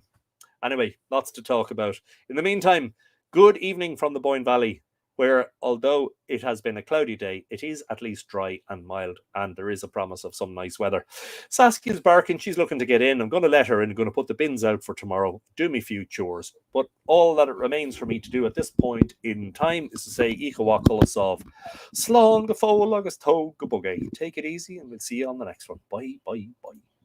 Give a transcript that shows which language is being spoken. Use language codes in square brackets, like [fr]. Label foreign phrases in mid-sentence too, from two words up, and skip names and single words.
[en] Anyway, lots to talk about. In the meantime, good evening from the Boyne Valley, where, although it has been a cloudy day, it is at least dry and mild, and there is a promise of some nice weather. Saskia's barking. She's looking to get in. I'm going to let her in. I'm going to put the bins out for tomorrow, do me few chores. But all that it remains for me to do at this point in time is to say, [ga] Ichawa Kulasov, Slán go fóil agus tó go bugé. [en] Take it easy, and we'll see you on the next one. Bye.